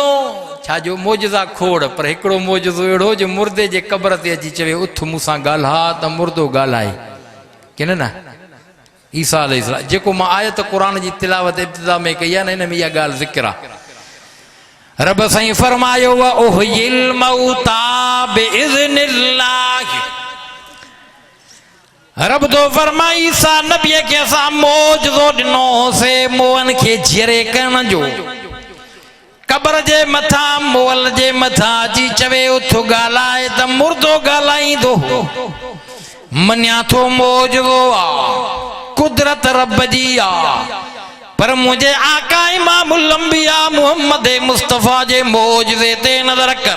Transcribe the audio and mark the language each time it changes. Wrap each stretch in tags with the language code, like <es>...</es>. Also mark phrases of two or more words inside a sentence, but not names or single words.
<sd>छा जो मौजूदा खोड़, पर हिकिड़ो मौजूदो अहिड़ो जो मुर्दे जे क़ब्र ते अची चवे, उथ मूंसां ॻाल्हा, त मुर्दो ॻाल्हाए, किन न। ईसा अलैहिस्सलाम, जेको मां आयत क़ुरान जी तिलावत इब्तिदा में कई आहे न, हिन में इहा ॻाल्हि ज़िक्र आहे। रब साईं फरमायो,</sd> <ar>وأحيي الموتى بإذن الله.</ar> <sd>रब तो फरमाई, ईसा नबीअ खे असां मौजूदो ॾिनोसीं मोहन खे जीअरे करण जो। क़ब्र जे मथां, मोहल जे मथां अची चवे, उथ ॻाल्हाए, त मुर्दो ॻाल्हाईंदो। मञा थो मौजूदो आहे, कुदरत रब जी आहे, पर मुंहिंजे आका</sd> <ar>إمام الأنبياء</ar> <sd>मुहम्मद मुस्तफ़ा जे मौजूदे ते नज़र कर।</sd>